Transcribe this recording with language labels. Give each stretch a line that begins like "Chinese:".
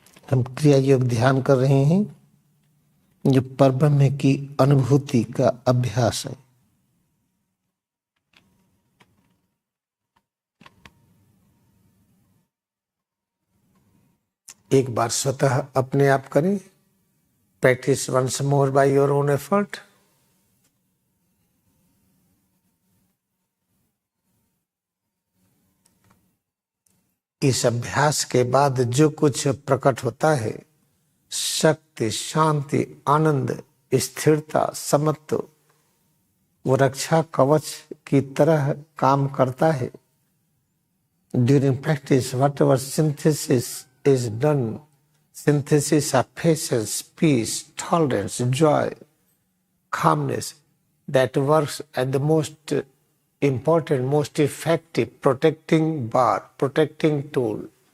Hindi: हम क्रिया योग ध्यान कर रहे हैं जो परब्रह्म की अनुभूति का अभ्यास है। एक बार स्वतः अपने आप करें।
English: Practice once more by your own effort.
Hindi: इस अभ्यास के बाद जो कुछ प्रकट होता है, शक्ति, शांति, आनंद, स्थिरता, समत्व, वो रक्षा कवच की तरह काम करता है।
English: During practice, whatever synthesis is done, synthesis of patience, peace, tolerance, joy, calmness, that works at the most important, most effective protecting bar, protecting tool.